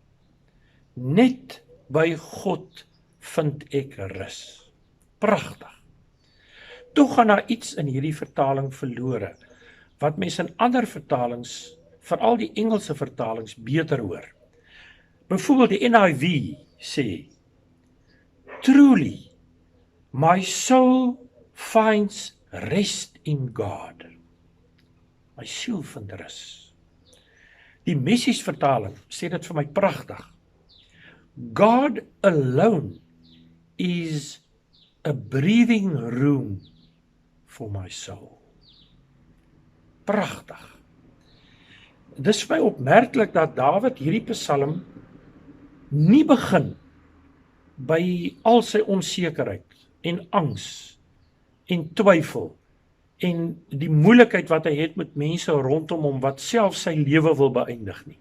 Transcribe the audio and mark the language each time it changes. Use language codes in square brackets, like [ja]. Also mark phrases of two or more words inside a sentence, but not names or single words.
[af] Net by God vind ek rus. Pragtig. Toe gaan daar iets in hierdie vertaling verlore, wat mense in ander vertalings, veral die Engelse vertalings, beter hoor. Byvoorbeeld die NIV sê, [en] Truly, my soul finds rest in God. [af] My siel vind rus. Die Messies vertaling sê dit vir my pragtig. [en] God alone is a breathing room for my soul. [af] Pragtig. Dis vir my opmerklik dat Dawid hierdie Psalm nie begin by al sy onsekerheid en angs en twyfel en die moeilikheid wat hy het met mense rondom hom wat self sy lewe wil beëindig nie.